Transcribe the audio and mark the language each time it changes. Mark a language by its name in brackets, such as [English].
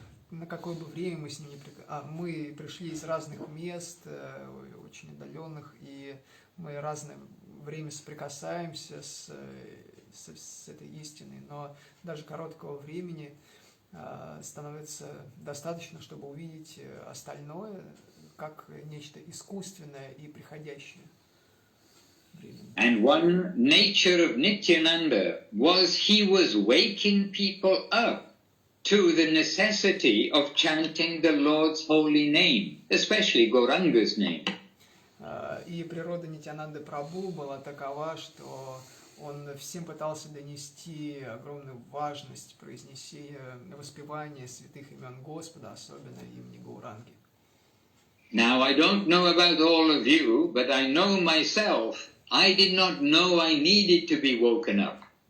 [Russian] на какое бы время мы с ним мы пришли из разных мест, очень отдаленных, и мы разное время соприкасаемся с этой истиной, но даже короткого времени становится достаточно, чтобы увидеть остальное как нечто искусственное и приходящее. [English] And one nature of Nityananda was he was waking people up to the necessity of chanting the Lord's holy name, especially Gauranga's name. [Russian] И природа Нитьянанды Прабху была такова, что он всем пытался донести огромную важность произнесения, воспевания святых имен Господа, особенно имени Гауранги. [English] Now, I don't know about all of you, but I know myself, I did not know I needed to be woken up.